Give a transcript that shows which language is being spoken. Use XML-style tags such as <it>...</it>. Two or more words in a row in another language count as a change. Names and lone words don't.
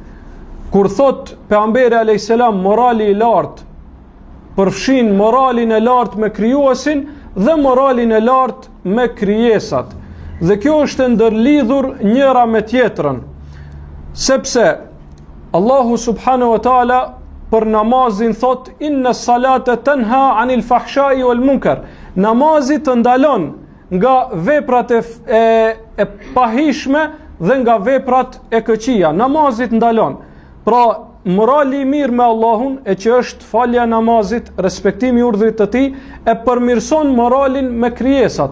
<sq>Kur thot pejgamberi</sq> <ar>عليه السلام</ar> <sq>morali i lartë, përfshin moralin e lartë me krijuesin dhe moralin e lartë me krijesat. Dhe kjo është ndërlidhur njëra me tjetrën, sepse Allahu</sq> <ar>سبحانه وتعالى</ar> <sq>për namazin thot</sq> <ar>إن الصلاة تنهى عن الفحشاء والمنكر.</ar> <sq>Namazi të ndalon nga veprat e pahishme dhe nga veprat e këqija. Namazi të ndalon. Pra morali i mirë me Allahun, e që është falja e namazit, respektimi i urdhrit të tij, e përmirëson moralin me krijesat.</sq>